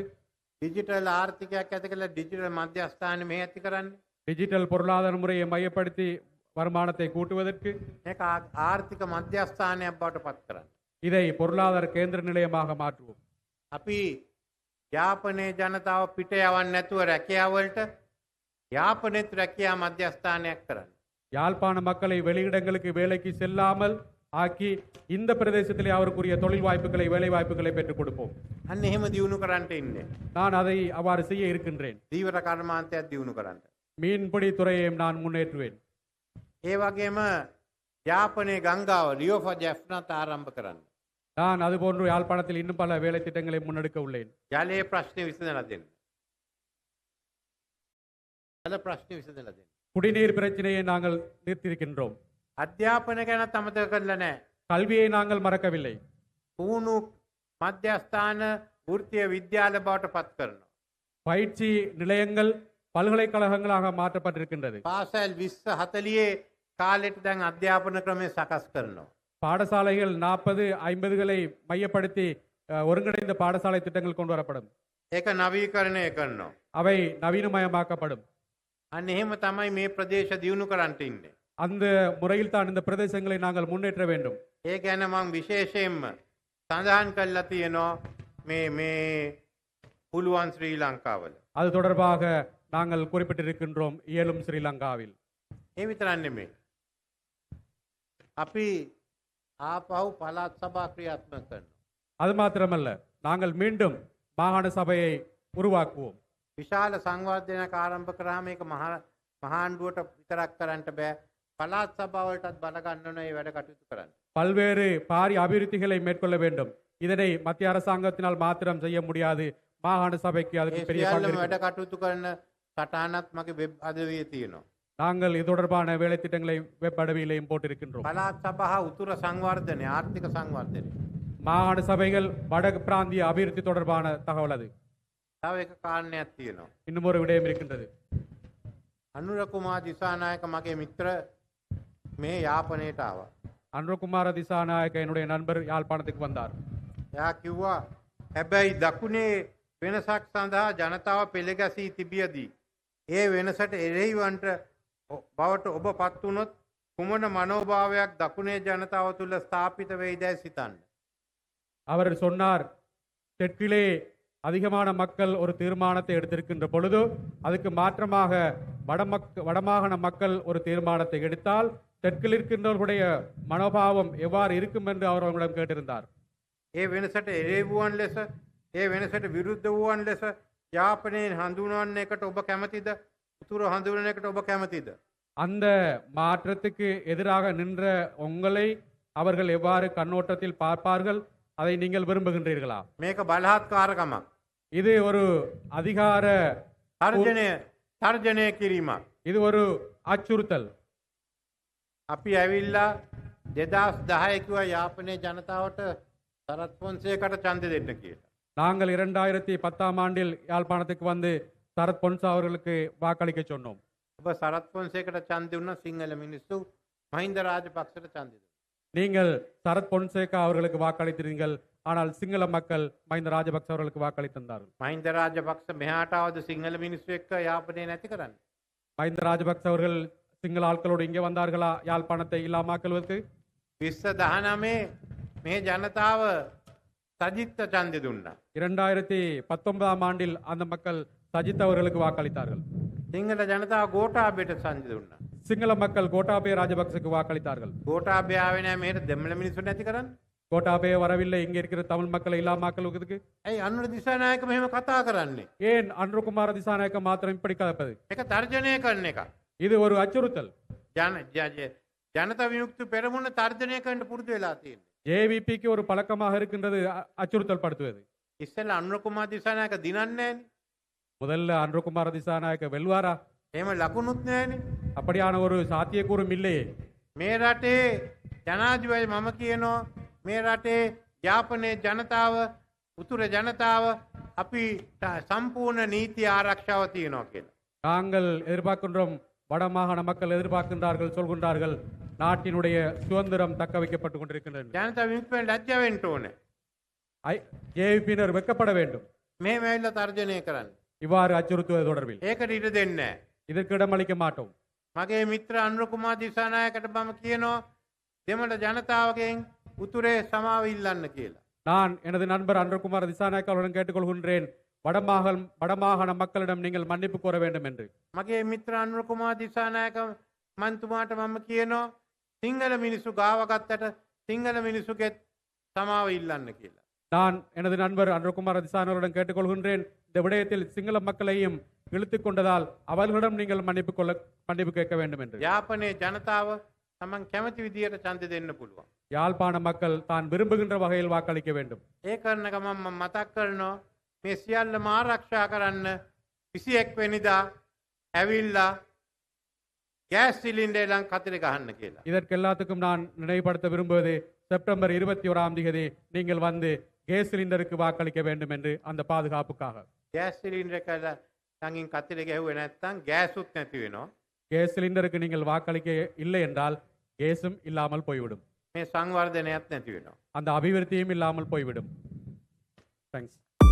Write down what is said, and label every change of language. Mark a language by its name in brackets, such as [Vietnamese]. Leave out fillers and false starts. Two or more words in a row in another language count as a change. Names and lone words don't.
[Sinhala] ඩිජිටල් ආර්ථිකයක් ඇති කරලා ඩිජිටල් මධ්‍යස්ථාන මෙහි ඇති කරන්න. [Tamil] டிஜிட்டல் பொருளாதார முறையை மையப்படுத்தி வருமானத்தை கூட்டுவதற்கு, [Sinhala] මේක ආර්ථික මධ්‍යස්ථානයක් බවට පත් කරන්න. [Tamil] இதை பொருளாதார கேந்திர நிலையமாக மாற்றுவோம். [Sinhala] අපි යාපනයේ ජනතාව පිට යවන්න නැතුව රැකියාවලට යාපනයේත් රැකියා මධ්‍යස්ථානයක් කරන්න. [Tamil] யாழ்ப்பாண மக்களை வெளியிடங்களுக்கு வேலைக்கு செல்லாமல் ஆக்கி இந்த பிரதேசத்திலே அவருக்குரிய தொழில் வாய்ப்புகளை வேலை வாய்ப்புகளை பெற்றுக் கொடுப்போம். [Sinhala] අන්න එහෙම දියුණු කරන්නට ඉන්නේ. [Tamil] நான் அதை அவ்வாறு செய்ய இருக்கின்றேன். [Sinhala] දීවර කර්මාන්තයක් දියුණු කරන්න. [Tamil] மீன்பிடி துறையையும் நான் முன்னேற்றுவேன். [Sinhala] ඒ වගේම යාපනයේ ගංගාව රියෝ ෆෝ ජැෆ්නත් ආරම්භ කරන්න. [Tamil] நான் அதுபோன்று யாழ்ப்பாணத்தில் இன்னும் பல வேலை திட்டங்களை முன்னெடுக்க உள்ளேன். [Sinhala] ජලයේ ප්‍රශ්නේ විසඳලා දෙන්න. ජල ප්‍රශ්නේ විසඳලා දෙන්න. [Tamil] குடிநீர் பிரச்சனையை நாங்கள் தீர்த்திருக்கின்றோம். [Sinhala] අධ්‍යාපන ගැනත් අමතක කරලා නැහැ. [Tamil] கல்வியை நாங்கள் மறக்கவில்லை. [Sinhala] පුහුණු මධ්‍යස්ථාන වෘත්තීය විද්‍යාල බවට පත් කරනවා. [Tamil] பயிற்சி நிலையங்கள் பல்கலைக்கழகங்களாக மாற்றப்பட்டிருக்கின்றது. [Sinhala] පාසල් 20 40 කාලෙට දැන් අධ්‍යාපන ක්‍රමය සකස් කරනවා. [Tamil] பாடசாலைகள் 40 50களை மையப்படுத்தி ஒருங்கிணைந்த பாடசாலை திட்டங்கள் கொண்டு வரப்படும். [Sinhala] ඒක නවීකරණය කරනවා. [Tamil] அவை நவீனமயமாக்கப்படும். [Sinhala] අන්න එහෙම තමයි මේ ප්‍රදේශ දියුණු කරන්නට ඉන්නේ. [Tamil] அந்த முறையில் தான் இந்த பிரதேசங்களை நாங்கள் முன்னேற்ற வேண்டும். [Sinhala] ඒ ගැන මම විශේෂයෙන්ම සඳහන් කරලා තියෙනවා මේ පුළුවන් ශ්‍රී ලංකාවල. [Tamil] அது தொடர்பாக நாங்கள் குறிப்பிட்டிருக்கின்றோம் இயலும் ஸ்ரீலங்காவில். [Sinhala] ඒ විතරක් නෙමෙයි. අපි ආපහු පළාත් සභා ක්‍රියාත්මක කරනවා. [Tamil] அது மாத்திரமல்ல, நாங்கள் மீண்டும் மாகாண சபையை உருவாக்குவோம். [Sinhala] විශාල සංවර්ධනයක් ආරම්භ කරාම මේක මහාණ්ඩුවට විතරක් කරන්නට බෑ. පළාත් සභාවලටත් බල ගන්න ඕන මේ වැඩ කටයුතු කරන්න. [Tamil] பல்வேறு பாரிய அபிவிருத்திகளை மேற்கொள்ள வேண்டும். இதனை மத்திய அரசாங்கத்தினால் மாத்திரம் செய்ய முடியாது. மாகாண சபைக்கு அதுக்கு பெரிய பங்கு [Sinhala] සියල්ලම වැඩ [Tamil] இருக்கிறது. [Sinhala] කටයුතු කරන සටහනක් මගේ වෙබ් අඩවියේ තියෙනවා. [Tamil] நாங்கள் இது தொடர்பான வேலை திட்டங்களை வெப் அடவியிலையும் போட்டிருக்கின்றோம். [Sinhala] පළාත් සභා උතුර සංවර්ධනය ආර්ථික සංවර්ධනය. [Tamil] மாகாண சபைகள் வடக்கு பிராந்திய அபிவிருத்தி தொடர்பான தகவல் அது. [Sinhala] තව එක කාරණයක් තියෙනවා. [Tamil] இன்னும் ஒரு விடயம் இருக்கின்றது. [Sinhala] අනුර කුමාර දිසානායක මගේ මිත්‍ර මේ යාපනයට ආවා. [Tamil] அன்ருகுமார திசாநாயக்க என்னுடைய நண்பர் யாழ்ப்பாணத்துக்கு வந்தார். [Sinhala] එයා කිව්වා හැබැයි දකුණේ වෙනසක් සඳහා ජනතාව පෙළගැසී තිබියදී ඒ වෙනසට එරෙහිවන්ට බවට ඔබ පත් වුණොත් කුමන මනෝභාවයක් දකුණේ ජනතාව තුළ ස්ථාපිත වෙයිදැයි සිතන්න. [Tamil] அவர் சொன்னார், தெற்கிலே அதிகமான மக்கள் ஒரு தீர்மானத்தை எடுத்திருக்கின்ற பொழுது அதுக்கு மாற்றமாக வடமாகாண மக்கள் ஒரு தீர்மானத்தை எடுத்தால் தெற்கில் இருக்கின்றவர்களுடைய மனோபாவம் எவ்வாறு இருக்கும் என்று அவர் அவர்களிடம் கேட்டிருந்தார். [Sinhala] ඒ වෙනසට එරෙහිවුවන් ලෙස ඒ වෙනසට විරුද්ධ වූවන් ලෙස යාපනයෙන් හඳුන්වන්න එකට ඔබ කැමතිද? උතුර හඳුන්වන එකට ඔබ කැමතිද? [Tamil] அந்த மாற்றத்துக்கு எதிராக நின்ற உங்களை அவர்கள் எவ்வாறு கண்ணோட்டத்தில் பார்ப்பார்கள், அதை நீங்கள் விரும்புகின்றீர்களா? [Sinhala] මේක බලහත්කාරකමක්. [Tamil] இது ஒரு அதிகார [Sinhala] තර්ජනය කිරීමක්. [Tamil] இது ஒரு அச்சுறுத்தல். [Sinhala] අපි ඇවිල්ලා 2010 කිව්වා යාපනයේ ජනතාවට සරත් පොන්සේකට ඡන්දෙ දෙන්න කියලා. [Tamil] நாங்கள் 2010ஆம் ஆண்டில் யாழ்ப்பாணத்துக்கு வந்து சரத் பொன்சா அவர்களுக்கு வாக்களிக்க சொன்னோம். [Sinhala] ඔබ සරත් පොන්සේකට ඡන්දෙ දුන්නා සිංහල මිනිස්සු මහින්ද රාජපක්ෂට ඡන්දෙ දුන්නා. [Tamil] நீங்கள் சரத் பொன்சேகா அவர்களுக்கு வாக்களித்தீர்கள், ஆனால் சிங்கள மக்கள் மஹிந்த ராஜபக்ச அவர்களுக்கு வாக்களித்திருந்தார்கள். [Sinhala] මහින්ද රාජපක්ෂ මෙහාට ආවද සිංහල මිනිස්සු එක්ක යාපනය නැති කරන්න. [Tamil] மஹிந்த ராஜபக்ச அவர்கள் சிங்கள ஆட்களோடு இங்கே வந்தார்களா யாழ்ப்பாணத்தை இல்லாமாக்குவதற்கு? [Sinhala] 2019 මේ ජනතාව සජිත්ත ඡන්දෙ දුන්නා. [Tamil] 2019ஆம் ஆண்டில் அந்த மக்கள் சஜித் அவர்களுக்கு வாக்களித்தார்கள். [Sinhala] සිංහල ජනතාව ගෝඨාභයට ඡන්දෙ දුන්නා. [Tamil] சிங்கள மக்கள் கோட்டாபய ராஜபக்சக்கு வாக்களித்தார்கள். [Sinhala] ගෝඨාභය ආවේ නැහැ මෙහෙට දෙමළ මිනිස්සු නැති කරන්න. [Tamil] கோட்டாபய வரவில்லை, இங்கே இருக்கிற தமிழ் மக்களை இல்லாமாக்குவதற்கு. [Sinhala] ඇයි අනුර දිසානායක මෙහෙම කතා කරන්නේ? [Tamil] ஏன் அன்ருகுமார திசாநாயக்க மாத்திரம் இப்படி கலப்பது? [Sinhala] ඒක තර්ජනය කරන එක. [Tamil] இது ஒரு அச்சுறுத்தல். [Sinhala] ජනතා විමුක්ති පෙරමුණ තර්ජනය කරන්න පුරුදු වෙලා තියෙනවා. [Tamil] ஜேவிபிக்கு ஒரு பழக்கமாக இருக்கின்றது அச்சுறுத்தல் படுத்துவது. [Sinhala] ඉස්සෙල්ලා අනුර කුමාර දිසානායක දිනන්නේ නැහැනේ. [Tamil] முதல்ல அன்ருகுமார திசாநாயக்க வெல்வாரா? [Sinhala] එහෙම ලකුණුත් නැහැනේ. [Tamil] அப்படியான ஒரு சாத்தியக்கூறும் இல்லையே. [Sinhala] මේ රටේ ජනාධිපති මම කියනවා මේ රටේ යාපනයේ ජනතාව උතුර ජනතාව අපි සම්පූර්ණ නීති ආරක්ෂාව තියනවා කියලා. [Tamil] நாங்கள் எதிர்பார்க்கின்றோம், வடமாகாண மக்கள் எதிர்பார்க்கின்றார்கள், சொல்கின்றார்கள், நாட்டினுடைய சுதந்திரம் தக்க வைக்கப்பட்டுக் கொண்டிருக்கின்றன. [Sinhala] ජනතා විමුක්තියෙන් ලැජ්ජා වෙන්න ඕනේ. [Tamil] ஜேவிபியினர் வெட்கப்பட வேண்டும் [Sinhala] මෙහෙම ඇවිල්ලා තර්ජනය කරන්න. [Tamil] இவ்வாறு அச்சுறுத்துவது தொடர்பில். [Sinhala] ඒකට ඉඩ දෙන්නේ නැහැ. [Tamil] இதற்கு இடமளிக்க மாட்டோம். [Sinhala] මගේ මිත්‍ර අනුර කුමාර දිසානායකට මම කියනවා දෙමළ ජනතාවගෙන් උතුරේ සමාව ඉල්ලන්න කියලා. [Tamil] நான் எனது நண்பர் அன்ருகுமார் திசாநாயக்க அவருடன் கேட்டுக்கொள்கின்றேன், வடமாகாண மக்களிடம் நீங்கள் மன்னிப்பு கோர வேண்டும் என்று. [Sinhala] මගේ මිත්‍ර අනුර කුමාර දිසානායක මන්තුමාට මම කියනවා සිංහල මිනිස්සු ගාව ගත්තට සිංහල මිනිස්සුගෙත් සමාව ඉල්ලන්න කියලා. [Tamil] நான் எனது நண்பர் அன்றகுமார் திசானவரிடம் கேட்டுக்கொள்கின்றேன், இந்த விடயத்தில் சிங்கள மக்களையும் இழுத்துக் கொண்டதால் அவர்களிடம் நீங்கள் மன்னிப்பு கேட்க வேண்டும் என்று. [Sinhala] යාපනයේ ජනතාව තමන් කැමති විදියට ඡන්ද දෙන්න පුළුවන්. [Tamil] யாழ்ப்பாண மக்கள் தான் விரும்புகின்ற வகையில் வாக்களிக்க வேண்டும். [Sinhala] ඒ කරන ගමන් මම මතක් කරනවා මේ සියල්ලම ආරක්ෂා කරන්න 21 වෙනිදා ඇවිල්ලා [English] gas cylinder [Sinhala] කතරේ ගහන්න කියලා. [Tamil] இதற்கு எல்லாத்துக்கும் நான் நினைவுபடுத்த விரும்புவது, செப்டம்பர் 21ஆம் தேதி நீங்கள் வந்து கேஸ் சிலிண்டருக்கு வாக்களிக்க வேண்டும் என்று, அந்த பாதுகாப்புக்காக. [English] gas cylinder [Sinhala] එක ළඟින් කතරේ ගැහුවේ නැත්නම් ගෑසුත් නැති වෙනවා. [Tamil] கேஸ் சிலிண்டருக்கு நீங்கள் வாக்களிக்க இல்லை என்றால் கேஸும் இல்லாமல் போய்விடும், [Sinhala] මේ සංවර්ධනයත් නැති වෙනවා. [Tamil] அந்த அபிவிருத்தியும் இல்லாமல் போய்விடும். [English] தேங்க்ஸ்.